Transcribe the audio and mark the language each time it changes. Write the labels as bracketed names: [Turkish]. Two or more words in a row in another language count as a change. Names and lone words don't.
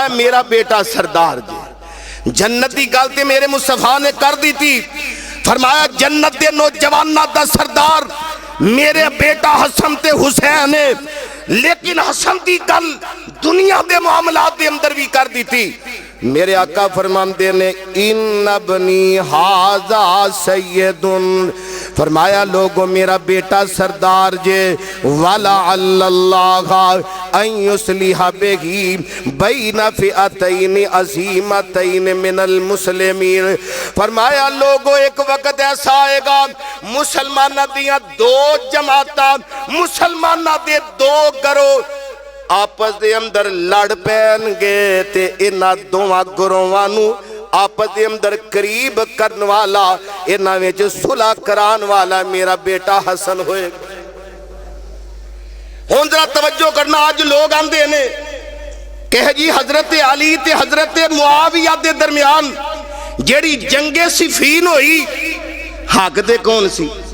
[Punjabi] میرا بیٹا سردار جی جنتی گلتے میرے مصطفیٰ نے کر دی تھی فرمایا جنت دے نوجوانہ دا سردار میرے بیٹا حسن تے حسین ہے لیکن حسن دی گل دنیا دے معاملات دے اندر بھی کر دی تھی میرے آقا فرماندے نے [Arabic] ان ابنی ھذا [Punjabi] سیدن، فرمایا لوگوں میرا بیٹا سردار جے، [Arabic] وَلَعَلَّ اللَّهَ أَن يُصْلِحَ بِهِ بَيْنَ فِئَتَيْنِ عَظِیمَتَيْنِ مِنَ الْمُسْلِمِینَ، [Punjabi] فرمایا لوگوں ایک وقت ایسا آئے گا مسلمانہ دیاں دو جماعتاں، مسلمانہ دے دو گروہ آپس دے اندر لڑ پین گے تے انہاں دوواں گروہاں آپس دے اندر قریب کرن والا، انہاں وچ صلح کران والا میرا بیٹا حسن ہوئے گا۔ ہن ذرا توجہ کرنا، آج لوگ آندے نے کہ جی حضرت علی تے حضرت معاویہ دے درمیان جیڑی جنگ صفین ہوئی، حق دے کون سی؟